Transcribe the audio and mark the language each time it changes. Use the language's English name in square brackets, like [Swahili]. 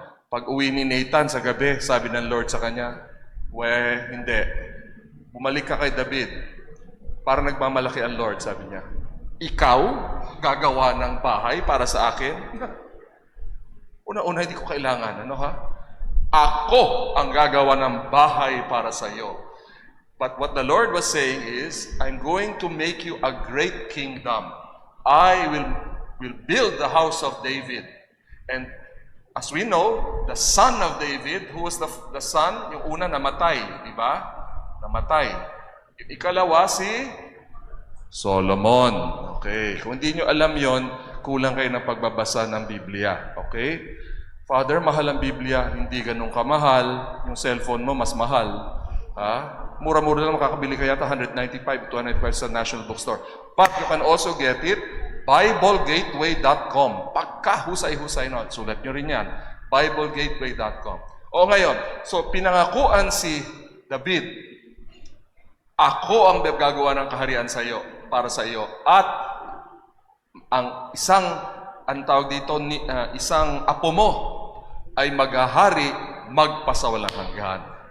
[Filipino] Pag uwi ni Nathan sa gabi, sabi ng Lord sa kanya, hindi. Bumalik ka kay David. Para nagmamalaki ang Lord, sabi niya. Ikaw, gagawa ng bahay para sa akin? Una-una, hindi ko kailangan. Ano ha? Ako ang gagawa ng bahay para sa iyo. [English] But what the Lord was saying is, I'm going to make you a great kingdom. I will build the house of David. And as we know, the son of David, who was the son, [Filipino] yung una namatay, di ba? Namatay. Yung ikalawa si Solomon. Okay. Kung hindi nyo alam yon, kulang kayo ng pagbabasa ng Biblia. Okay? Father, mahal ang Biblia, hindi ganun kamahal. Yung cellphone mo, mas mahal. Ha? Mura-mura lang makakabili ka yata, 195 to 295 sa National Bookstore. [English] But you can also get it, BibleGateway.com. [Filipino] Pagka-husay-husay na. Sulat nyo rin yan. BibleGateway.com. O ngayon, so pinangakuan si David, ako ang gagawa ng kaharian sa iyo, para sa iyo. At ang tawag dito, isang apo mo ay maghahari magpasawalang hanggan.